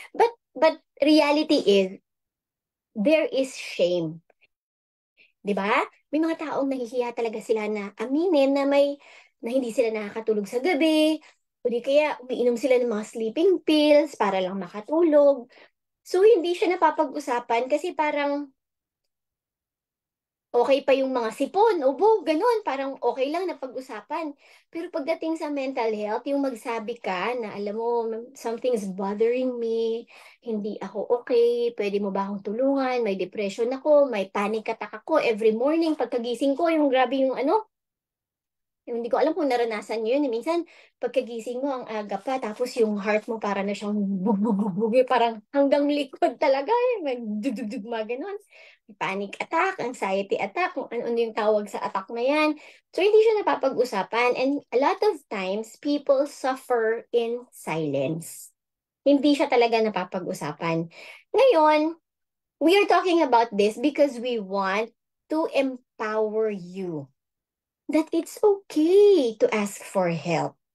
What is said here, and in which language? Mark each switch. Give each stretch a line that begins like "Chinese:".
English: But reality is, there is shame.
Filipino: Di ba? May mga taong nahihiya talaga sila na aminin na hindi sila nakakatulog sa gabi, o di kaya umiinom sila ng mga sleeping pills para lang makatulog. So, hindi siya napapag-usapan kasi parang okay pa yung mga sipon, ubo, ganun. Parang okay lang na pag-usapan. Pero pagdating sa mental health, yung magsabi ka na, alam mo,
English: something's bothering me,
Filipino: hindi ako okay, pwede mo ba akong tulungan, may depression ako, may panic attack ako, every morning, pagkagising ko, yung grabe yung ano, yung hindi ko alam kung naranasan nyo yun. Minsan, pagkagising mo, ang aga pa, tapos yung heart mo para na siyang bug, parang hanggang likod talaga, magdudugdug mga ganun.
English: Panic attack, anxiety attack,
Filipino: kung ano yung tawag sa attack na yan. So, hindi siya napapag-usapan.
English: And a lot of times, people suffer in silence.
Filipino: Hindi siya talaga napapag-usapan.
English: Ngayon, we are talking about this because we want to empower you that it's okay to ask for help.